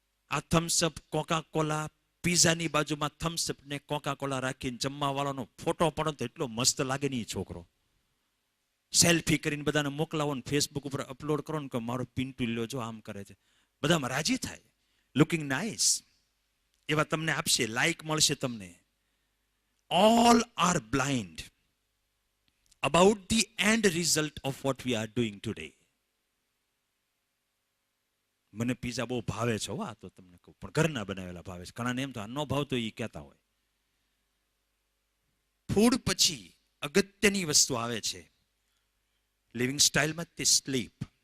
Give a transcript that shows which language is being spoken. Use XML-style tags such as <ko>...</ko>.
<gu>આ Thums Up, Coca Cola, પીઝાની બાજુમાં થમ્સઅપ ને કોકા કોલા રાખીને જમવા વાળાનો ફોટો પડો તો એટલો મસ્ત લાગે ને એ છોકરો. સેલ્ફી કરીને બધાને મોકલાવો ને ફેસબુક ઉપર અપલોડ કરો ને કે મારો પિન્ટુ લ્યો જો આમ કરે છે. બધામાં રાજી થાય,</gu> <en>looking nice</en> <gu>એવા તમને આપશે, લાઈક મળશે તમને.</gu> <en>All are blind about the end result of what we are doing today.</en> <gu>મને પીઝા બહુ ભાવે છે, આ તો તમને કહું, પણ ઘરના બનાવેલા ભાવે છે. ઘણાને એમ તો આ નો ભાવ તો એ કહેતા હોય. ફૂડ પછી અગત્યની વસ્તુ આવે છે લિવિંગ સ્ટાઇલમાં, તે સ્લીપ.</gu>